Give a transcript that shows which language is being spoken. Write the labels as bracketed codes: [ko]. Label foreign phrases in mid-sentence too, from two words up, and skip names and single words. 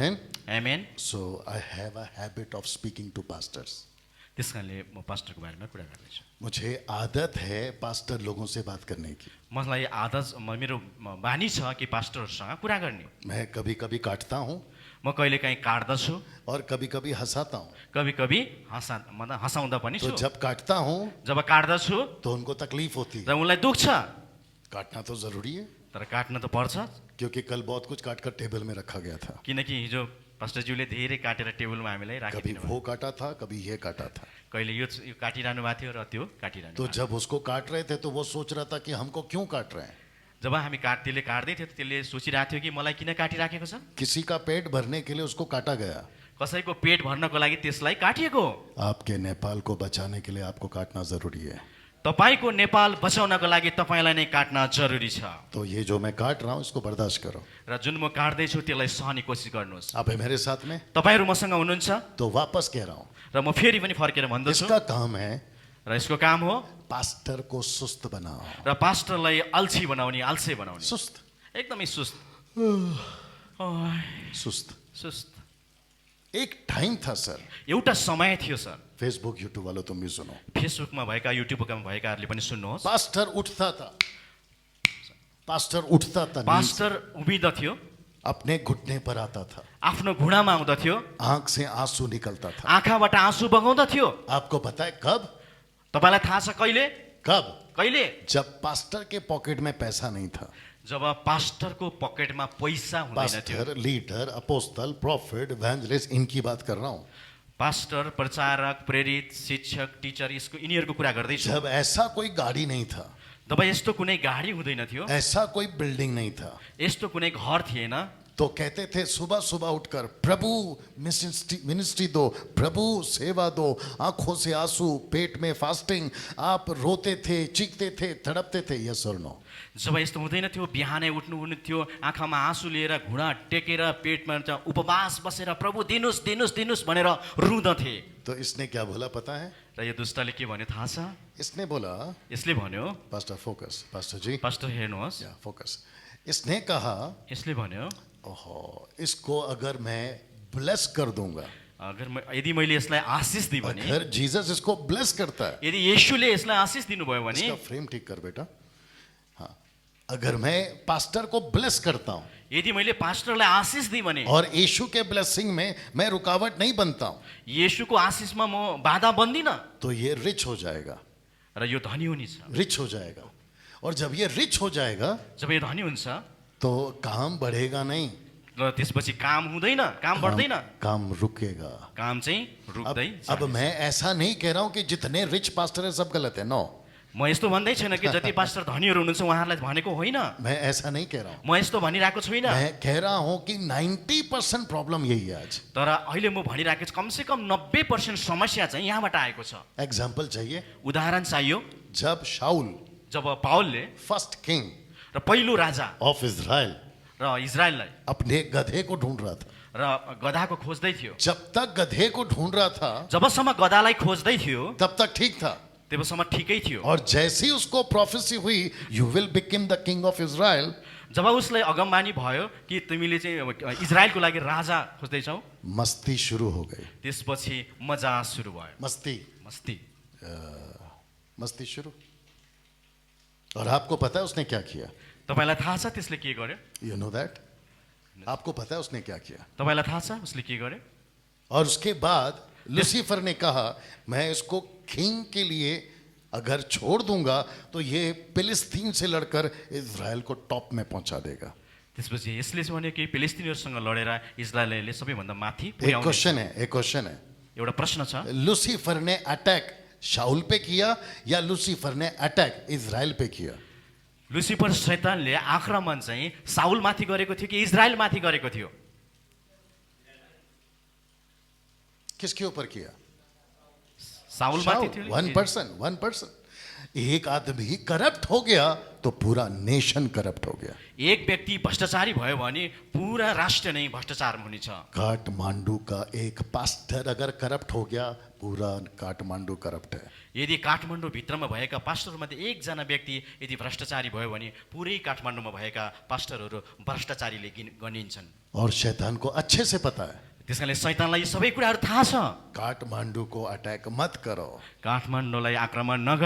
[en] Amen. [ne] आमेन। [en] So I have a habit of speaking to pastors. [ne] त्यस कारणले म पास्टरको बारेमा कुरा गर्दैछु। [hi] मुझे आदत है पास्टर लोगों से बात करने की। [ne] मलाई मेरो बानी छ कि पास्टरहरूसँग कुरा गर्ने। [hi] मैं कभी कभी काटता हूँ [ne] म कहिले काहीँ काट्दछु, [hi] और कभी कभी हंसाता हूँ। कभी कभी [ne] मतलब हँसाउँदा पनि [hi] तो [ne] छु। [hi] जब काटता हूँ [ne] जब काट्दछु [hi] तो उनको तकलीफ होती [ne] र [hi] है। [ne] उनलाई दुख्छ, [hi] काटना तो जरूरी है, [ne] तर काट्न त पर्छ, [hi] क्योंकि कल बहुत कुछ काट कर टेबल में रखा गया था। [ne] किनकि हिजो पास्टरज्यूले धेरै काटेर टेबलमा हामीलाई [hi] कभी [ne] राखिदिनु भयो। [hi] वो काटा था, कभी ये काटा था। [ne] कहिले यो काटिरहनु भएको थियो र त्यो काटिरहनु [hi] तो [ne] भएको थियो। [hi] जब उसको काट रहे थे तो वो सोच रहा था कि हमको क्यों काट रहे हैं। [ne] जब हामी त्यसले काट्दै थियो त्यसले सोचिरहेको थियो कि मलाई किन काटिराखेको छ। [hi] किसी का पेट भरने के लिए उसको काटा गया। [ne] कसैको पेट भर्नको लागि त्यसलाई काटिएको हो। [hi] आपके नेपाल को बचाने के लिए आपको काटना जरूरी है। [ne] तपाईँको नेपाल बचाउनको लागि तपाईँलाई नै काट्न जरुरी छ। [hi] तो ये जो मैं काट रहा हूँ इसको बर्दाश्त करो। [ne] र जुन म काट्दैछु त्यसलाई सहने कोसिस गर्नुहोस्। [hi] आप है मेरे साथ में? [ne] तपाईँहरू मसँग हुनुहुन्छ [hi] तो वापस कह रहा हूँ, [ne] र म फेरि पनि फर्केर भन्दछु, [hi] इसका काम है [ne] र यसको काम हो [hi] पास्टर को सुस्त बनाओ। [ne] र पास्टरलाई अल्छी बनाउने, आलसे बनाउने, सुस्त, एकदमै सुस्त। सुस्त। सुस्त। [hi] एक टाइम था सर, [ne] एउटा समय थियो सर, [hi] फेसबुक यूट्यूब वालों तुम भी सुनो, [ne] फेसबुकमा भएका युट्युबमा भएकाहरूले पनि सुन्नुहोस्, [hi] पास्टर उठता था, पास्टर उठता था, [ne] पास्टर उभिँदथ्यो, [hi] अपने घुटने पर आता था, [ne] आफ्नो घुँडामा आउँदथ्यो, [hi] आंख से आंसू निकलता था। [ne] आँखाबाट आँसु बगाउँदथ्यो। [hi] आपको पता है कब? [ne] तपाईँलाई थाहा छ कहिले? [hi] कब? [ne] कहिले? [hi] जब पास्टर के पॉकेट में पैसा नहीं था। [ne] जब पास्टरको पकेटमा पैसा हुँदैन थियो। [en] pastor, leader, apostle, prophet, evangelist, [hi] इनकी बात कर रहा हूँ। [ne] पास्टर, प्रचारक, प्रेरित, शिक्षक, टिचर, यसको यिनीहरूको कुरा गर्दैछु। [hi] जब ऐसा कोई गाड़ी नहीं था, [ne] तब यस्तो कुनै गाडी हुँदैन थियो, [hi] ऐसा कोई बिल्डिंग नहीं था, [ne] यस्तो कुनै घर थिएन। [hi] तो कहते थे सुबह सुबह उठकर प्रभु मिनिस्ट्री दो, प्रभु सेवा दो, आंखों से आंसू, पेट में फास्टिंग, आप रोते थे, चीखते थे, तड़पते थे। यस और नो? [ne] जब यस्तो हुँदैन थियो, बिहानै उठ्नु थियो, आँखामा आँसु लिएर घुँडा टेकेर पेटमा उपवास बसेर प्रभु दिनुस् दिनुस् दिनुस् भनेर रुँदथे। [hi] तो इसने क्या बोला पता है? [ne] र यो दुष्टले के भन्यो थाहा छ? [hi] इसने बोला, [ne] यसले भन्यो, [hi] पास्टर फोकस, पास्टर जी, [ne] पास्टर हेर्नुहोस्, [hi] या फोकस, इसने कहा [ne] यसले भन्यो, ओहो, [hi] इसको अगर मैं ब्लेस कर दूंगा, [ne] यदि मैले यसलाई आशिष दिएँ भने, [hi] अगर जीसस इसको ब्लेस करता है, [ne] यदि येशूले यसलाई आशिष दिनुभयो भने, [hi] इसका फ्रेम ठीक कर बेटा, हाँ, अगर मैं पास्टर को ब्लेस करता हूँ [ne] यदि मैले पास्टरलाई आशिष दिएँ भने [hi] और यीशु के ब्लेसिंग में मैं रुकावट नहीं बनता हूँ, [ne] येशूको आशिषमा म बाधा बन्दिनँ, [hi] तो ये रिच हो जाएगा, [ne] र यो धनी हुनेछ। [hi] रिच हो जाएगा। और जब ये रिच हो जाएगा [ne] जब यो धनी हुन्छ [hi] तो काम बढ़ेगा नहीं, [ne] र त्यसपछि काम हुँदैन, काम बढ्दैन, [hi] काम रुकेगा। [ne] काम चाहिँ रुक्दै [hi] अब मैं ऐसा नहीं कह रहा हूं कि जितने रिच पास्टर है सब गलत है, नो। [ne] म यस्तो भन्दै छैन कि जति पास्टर धनीहरू हुनुहुन्छ उहाँहरूलाई भनेको होइन, [hi] मैं ऐसा नहीं कह रहा हूं। [ne] म यस्तो भनिरहेको छुइनँ। [hi] मैं कह रहा हूं कि 90% प्रॉब्लम यही है आज। [ne] तर अहिले म भनिरहेको छु कमसेकम 90% समस्या चाहिँ यहाँबाट आएको छ। [hi] एग्जाम्पल चाहिए? [ne] उदाहरण चाहियो। [hi] जब शाऊल [ne] जब पावलले [en] first king [ne] र पहिलो राजा [en] of Israel [ne] र इजरायललाई [hi] अपने गधे को ढूंढ रहा था, [ne] र गधाको खोज्दै थियो, [hi] जब तक गधे को ढूंढ रहा था [ne] जबसम्म गधालाई खोज्दै थियो [hi] तब तक ठीक था। [ne] तबसम्म ठिकै थियो। [hi] और जैसे ही उसको प्रोफेसी हुई [en] you will become the king of Israel, [ne] जब उसलाई अगमबानी भयो कि तिमीले चाहिँ इजरायलको लागि राजा खोज्दैछौ, [hi] मस्ती शुरू हो गई। [ne] त्यसपछि मजा सुरु भयो। [hi] मस्ती मस्ती मस्ती शुरू। और आपको पता है उसने क्या किया? [ne] तपाईँलाई थाहा छ त्यसले के गर्यो? [en] You know that? [hi] आपको पता है उसने क्या किया? [ne] तपाईँलाई थाहा छ उसले के गर्यो? [hi] और उसके बाद लूसीफर ने कहा मैं इसको किंग के लिए अगर छोड़ दूंगा तो ये फिलिस्तीन से लड़कर इजराइल को टॉप में पहुंचा देगा। [ne] त्यसपछि यसले चाहिँ भन्यो कि फिलिस्तिनीहरूसँग लडेर इजरायलले सबैभन्दा माथि [hi] एक [ne] पुर्याउने। [hi] क्वेश्चन है [ne] एउटा प्रश्न छ, [hi] लूसीफर ने अटैक शाऊल पे किया या लूसीफर ने अटैक इजराइल पे किया? [ne] लुसिफर शैतानले आक्रमण चाहिँ साउल माथि गरेको थियो कि इजरायल माथि गरेको थियो? [hi] किसके ऊपर किया? [ne] साउल माथि थियो। [en] One person. [hi] एक आदमी करप्ट हो गया तो पूरा नेशन करप्ट हो गया। [ne] एक व्यक्ति भ्रष्टाचारी भयो भने पूरा राष्ट्र नै भ्रष्टाचार हुनेछ। [hi] काठमांडू का एक पास्टर अगर करप्ट हो गया पूरा काठमांडू करप्ट है। [ne] यदि काठमाडौँ भित्रमा भएका पास्टरमध्ये एकजना व्यक्ति यदि भ्रष्टाचारी भयो भने पुरै काठमाडौँमा भएका पास्टरहरू भ्रष्टाचारीले गनिन्छन्। [hi] और शैतान को अच्छे से पता है [ne] त्यसकारणले शैतानलाई यो सबै कुराहरू थाहा छ। [hi] काठमांडू को अटैक मत करो। [ne] काठमाडौँलाई आक्रमण नगर।